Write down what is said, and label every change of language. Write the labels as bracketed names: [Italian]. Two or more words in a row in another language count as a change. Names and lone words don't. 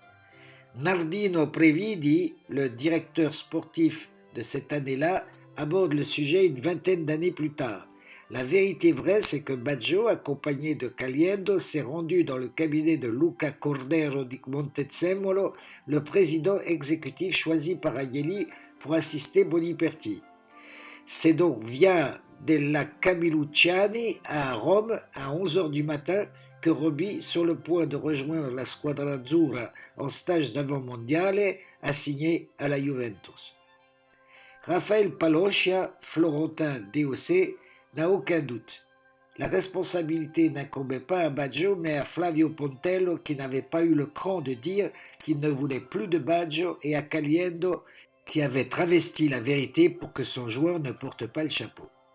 [French] Nardino Previdi, le directeur sportif de cette année-là, aborde le sujet une vingtaine d'années plus tard. La vérité vraie, c'est que Baggio, accompagné de Caliendo, s'est rendu dans le cabinet de Luca Cordero di Montezemolo, le président exécutif choisi par Agnelli pour assister Boniperti. C'est donc via della Camillucciani à Rome à 11h du matin que Robbie, sur le point de rejoindre la Squadra Azzurra en stage d'avant-mondiale, a signé à la Juventus. Raphaël Paloscia, florentin DOC, n'a aucun doute. La responsabilité n'incombait pas à Baggio mais à Flavio Pontello qui n'avait pas eu le cran de dire qu'il ne voulait plus de Baggio et à Caliendo qui avait travesti la vérité pour que son joueur ne porte pas le chapeau.